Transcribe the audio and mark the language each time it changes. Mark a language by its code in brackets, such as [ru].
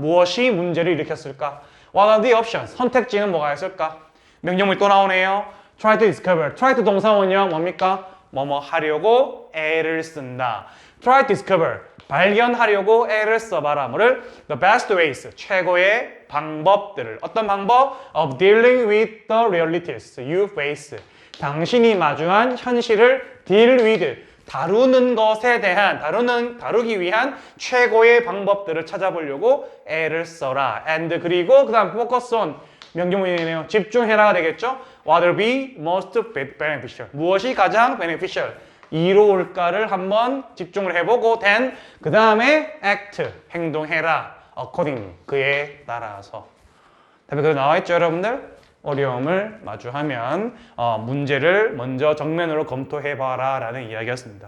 [ko] 무엇이 문제를 일으켰을까? [en] What are the options? [ko] 선택지는 뭐가 있을까? 명령문이 또 나오네요. [en] Try to discover. Try to [ko] 동사원형 뭡니까? 뭐뭐 하려고 애를 쓴다. [en] Try to discover. [ko] 발견하려고 애를 써봐라. 뭐를? [en] The best ways. [ko] 최고의 방법들을. 어떤 방법? [en] Of dealing with the realities you face. [ko] 당신이 마주한 현실을 [en] deal with. [ko] 다루는 것에 대한, 다루기 위한 최고의 방법들을 찾아보려고 애를 써라. [en] And [ko] 그리고 그 다음 [en] focus on. [ko] 명령문이네요. 집중해라가 되겠죠? [en] What will be most beneficial? [ko] 무엇이 가장 beneficial? 이로울까를 한번 집중을 해보고 [en] then [ko] 그 다음에 [en] act, [ko] 행동해라. [en] accordingly, [ko] 그에 따라서. 답이 그대로 나와있죠, 여러분들? 어려움을 마주하면 문제를 먼저 정면으로 검토해봐라 라는 이야기였습니다.